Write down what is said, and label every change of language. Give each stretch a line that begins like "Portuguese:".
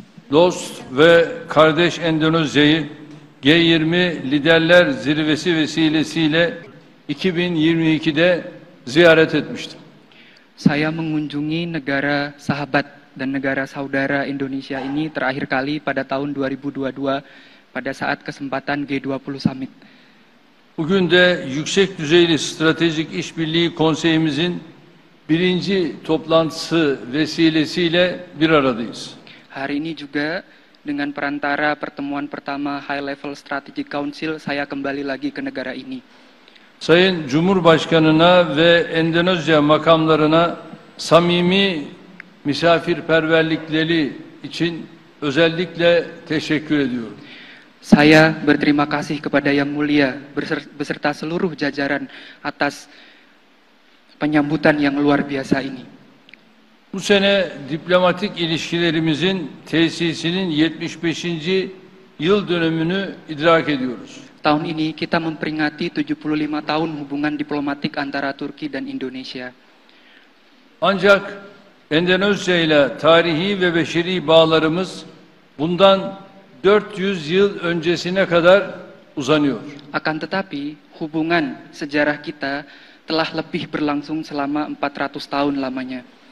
Turkish: Dost ve kardeş Endonezya'yı G20 Liderler Zirvesi vesilesiyle 2022'de ziyaret etmiştim.
Indonesian: Saya mengunjungi negara sahabat dan negara saudara Indonesia ini terakhir kali pada tahun 2022 pada saat kesempatan G20 Summit.
Turkish: Bugün de yüksek düzeyli stratejik işbirliği konseyimizin birinci toplantısı vesilesiyle bir aradayız.
Indonesian: Hari ini juga dengan perantara pertemuan pertama
English: High Level Strategic Council,
Indonesian: saya kembali lagi ke negara ini.
Turkish: Sayın Cumhurbaşkanına ve Endonezya makamlarına samimi misafirperverlikleri için özellikle teşekkür ediyorum.
Indonesian: Saya berterima kasih kepada Yang Mulia beserta seluruh jajaran atas penyambutan yang luar biasa ini.
Turkish: Bu sene diplomatik ilişkilerimizin tesisinin 75. yıl dönümünü idrak ediyoruz.
Indonesian: Tahun ini kita memperingati 75 tahun hubungan diplomatik antara Turki dan Indonesia.
Turkish: Ancak Endonezya ile tarihi ve beşeri bağlarımız bundan 400 yıl öncesine kadar uzanıyor.
Indonesian: Akan tetapi, hubungan sejarah kita telah lebih berlangsung selama 400 tahun lamanya.